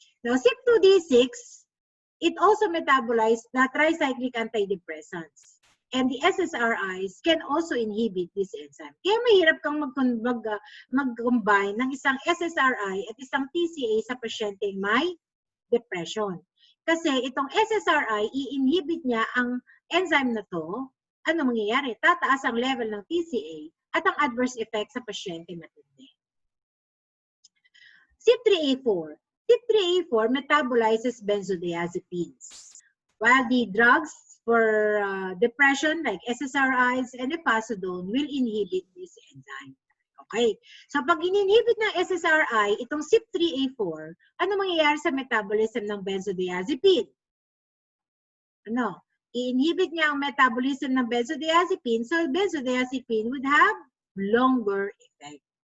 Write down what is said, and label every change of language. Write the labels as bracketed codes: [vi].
[en] Now, CYP2D6, it also metabolizes the tricyclic antidepressants. And the SSRIs can also inhibit this enzyme. [tl] Kaya mahirap kang mag-combine ng isang SSRI at isang TCA sa pasyenteng may depression. Kasi itong SSRI, i-inhibit niya ang enzyme na to, ano mangyayari? Tataas ang level ng TCA at ang adverse effect sa pasyente matindi. [en] CYP3A4. CYP3A4 metabolizes benzodiazepines. While the drugs for depression like SSRIs and epazodone will inhibit this enzyme. Okay. [tl] So pag in-inhibit ng SSRI, itong CYP3A4, ano mangyayari sa metabolism ng benzodiazepine? Ano? I-inhibit niya ang metabolism ng benzodiazepine, [en] so benzodiazepine would have longer effect.